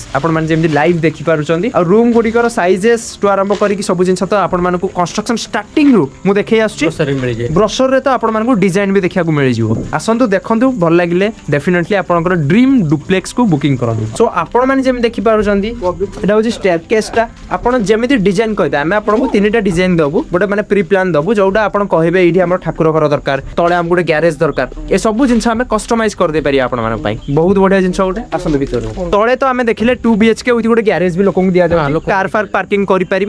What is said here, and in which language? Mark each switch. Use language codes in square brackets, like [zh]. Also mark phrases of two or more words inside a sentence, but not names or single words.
[or] ଆପଣମାନେ ଯେମିତି ଲାଇଭ୍ ଦେଖିପାରୁଛନ୍ତି। ଆଉ ରୁମ୍ ଗୁଡ଼ିକର ସାଇଜେସ୍ ଟୁ ଆରମ୍ଭ କରିକି ସବୁ ଜିନିଷ ତ ଆପଣମାନଙ୍କୁ କନଷ୍ଟ୍ରକ୍ସନ ଷ୍ଟାର୍ଟିଂରୁ ମୁଁ ଦେଖେଇ ଆସୁଛି। ବ୍ରସରରେ ତ ଆପଣମାନଙ୍କୁ ଡିଜାଇନ୍ ବି ଦେଖିବାକୁ ମିଳିଯିବ। ଆସନ୍ତୁ ଦେଖନ୍ତୁ, ଭଲ ଲାଗିଲେ ଡେଫିନେଟଲି ଆପଣଙ୍କର [en] dream duplex [or] ବୁକିଂ କରନ୍ତୁ। ସୋ ଆପଣମାନେ ଯେମିତି ଦେଖିପାରୁଛନ୍ତି [bn] এটা হচ্ছে স্টেয়ারকেসটা [or] ଆପଣ ଯେମିତି ଡିଜାଇନ୍ କହିବେ ଆମେ ଆପଣଙ୍କୁ ତିନିଟା ଡିଜାଇନ୍ ଦେବୁ। ଗୋଟେ ମାନେ [en] pre plan [or] ଦେବୁ ଯୋଉଟା ଆପଣ କହିବେ ଏଇଠି ଆମର ଠାକୁର ଘର ଦରକାର, ତଳେ ଆମକୁ ଗୋଟେ ଗ୍ୟାରେଜ ଦରକାର। ଏସବୁ ଜିନିଷ ଆମେ କଷ୍ଟମାଇଜ କରିଦେଇ ପାରିବା ଆପଣମାନଙ୍କ ପାଇଁ। ବହୁତ ବଢିଆ ଜିନିଷ ଗୋଟେ। ଆସନ୍ତୁ ଭିତରୁ। ତଳେ ତ ଆମେ ଦେଖିଲେ 2 BHK ୱିଥ୍ ଗୋଟେ ଗ୍ୟାରେଜ ବି ଲୋକଙ୍କୁ ଦିଆଯାଉଛି। କାର୍ ଫାର୍ ପାର୍କିଂ କରିପାରିବେ।